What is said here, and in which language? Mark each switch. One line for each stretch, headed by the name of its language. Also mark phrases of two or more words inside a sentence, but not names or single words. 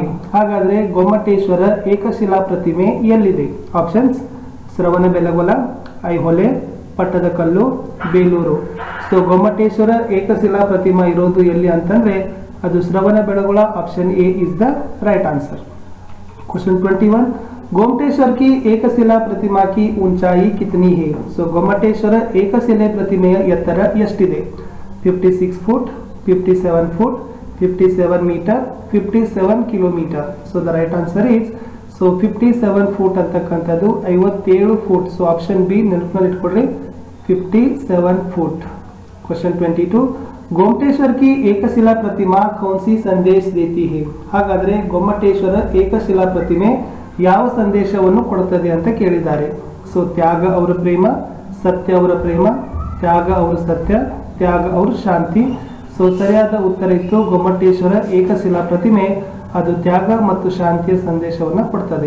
Kannada: ಹಾಗಾದ್ರೆ ಗೊಮ್ಮಟೇಶ್ವರ ಏಕಶಿಲಾ ಪ್ರತಿಮೆ ಎಲ್ಲಿದೆ? ಆಪ್ಷನ್ಸ್ ಶ್ರವಣಬೆಳಗೊಳ, ಐಹೊಳೆ, ಪಟ್ಟದಕಲ್ಲು, ಬೇಲೂರು. ಸೊ ಗೊಮ್ಮಟೇಶ್ವರ ಏಕಶಿಲಾ ಪ್ರತಿಮಾ ಇರೋದು ಎಲ್ಲಿ ಅಂತಂದ್ರೆ ಅದು ಶ್ರವಣಬೆಳಗೊಳ.
English: Option A is the right answer. ಕ್ವಶನ್ 21,
Hindi: गोमटेश्वर की एकशिला प्रतिमा की ऊंचाई कितनी है?
Kannada: ಸೊ ಗೊಮ್ಮಟೇಶ್ವರ ಏಕಶಿಲೆ ಪ್ರತಿಮೆಯ ಎತ್ತರ ಎಷ್ಟಿದೆ? 56 ಫುಟ್, 57 ಫುಟ್, 57 ಮೀಟರ್, 57 ಕಿಲೋಮೀಟರ್.
English: so the right answer is 57 foot ಅಂತಕ್ಕಂಥದ್ದು 57 ಫುಟ್.
Kannada: ಸೊ
English: option B
Kannada: ನೆನಪಿನಲ್ಲಿ ಇಟ್ಕೊಡ್ರಿ, 57 ಫುಟ್.
Hindi: क्वेश्चन 22, गोमटेश्वर की एकशिला प्रतिमा कौन सी संदेश देती है?
Kannada: ಹಾಗಾದ್ರೆ ಗೊಮ್ಮಟೇಶ್ವರ ಏಕಶಿಲಾ ಪ್ರತಿಮೆ ಯಾವ ಸಂದೇಶವನ್ನು ಕೊಡುತ್ತದೆ ಅಂತ ಕೇಳಿದ್ದಾರೆ. ಸೊ ತ್ಯಾಗ ಅವರ ಪ್ರೇಮ, ಸತ್ಯ ಅವರ ಪ್ರೇಮ, ತ್ಯಾಗ ಅವರ ಸತ್ಯ, ತ್ಯಾಗ ಅವರ ಶಾಂತಿ. ಸೊ ಸರಿಯಾದ ಉತ್ತರ ಇತ್ತು ಗೊಮ್ಮಟೇಶ್ವರ ಏಕಶಿಲಾ ಪ್ರತಿಮೆ ಅದು ತ್ಯಾಗ ಮತ್ತು ಶಾಂತಿಯ ಸಂದೇಶವನ್ನು ಕೊಡ್ತದೆ.